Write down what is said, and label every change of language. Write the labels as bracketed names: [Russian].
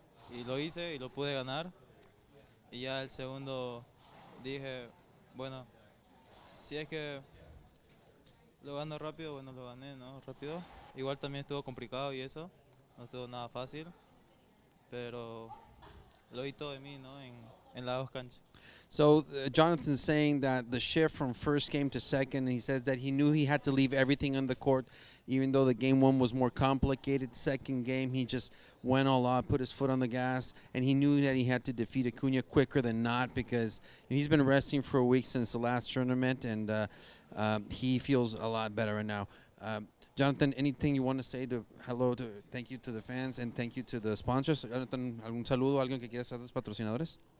[Spanish] Y lo hice y lo pude ganar. Y ya el segundo dije, bueno, si es que lo gano rápido, bueno, lo gané, ¿no? Rápido. Igual también estuvo complicado y eso, no estuvo nada fácil. Pero lo di todo de mí, ¿no? En las dos canchas. [English] So Jonathan's saying that the shift from first game to second, he says that he knew he had to leave everything on the court, even though the game one was more complicated. Second game, he just went all out, put his foot on the gas, and he knew that he had to defeat Acuña quicker than not because he's been resting for a week since the last tournament, and he feels a lot better right now. Jonathan, anything you want to say thank you to the fans and thank you to the sponsors? [Spanish] Jonathan, ¿algún saludo, alguien que quiera hacer los patrocinadores?